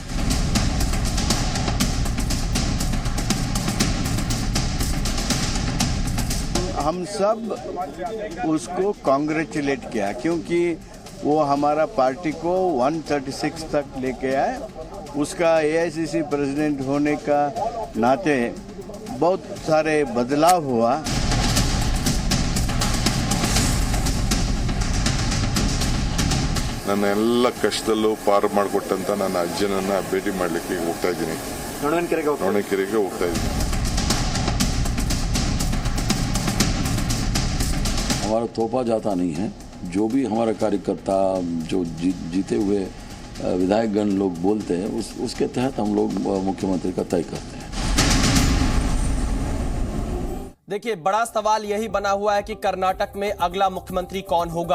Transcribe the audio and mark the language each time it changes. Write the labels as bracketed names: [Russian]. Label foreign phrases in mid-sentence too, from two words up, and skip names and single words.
[Hindi] हम सब उसको कांग्रेचुलेट किया, क्योंकि वो हमारा पार्टी को 136 तक लेके आए। उसका एआईसीसी प्रेसिडेंट होने का नाते बहुत सारे बदलाव हुआ। [Kannada] ನನ್ನ ಎಲ್ಲ ಕಷ್ಟದಲ್ಲೂ ಪಾರು ಮಾಡಿಕೊಟ್ಟಂತ ನನ್ನ ಅಜ್ಜನನ್ನ ಭೇಟಿ ಮಾಡಲಿಕ್ಕೆ ಹೋಗ್ತಾ ಇದ್ದೀನಿ। ನೊಣಕೆರೆಗೆ ಹೋಗ್ತಾ ಇದ್ದೀನಿ। [Hindi] हमारा थोपा जाता नहीं है। जो भी हमारा कार्यकर्ता जो जीते हुए विधायकगण लोग बोलते हैं उसके तहत हम लोग मुख्यमंत्री का तय करते हैं। देखिए, बड़ा सवाल यही बना हुआ है कि कर्नाटक में अगला मुख्यमंत्री कौन होगा।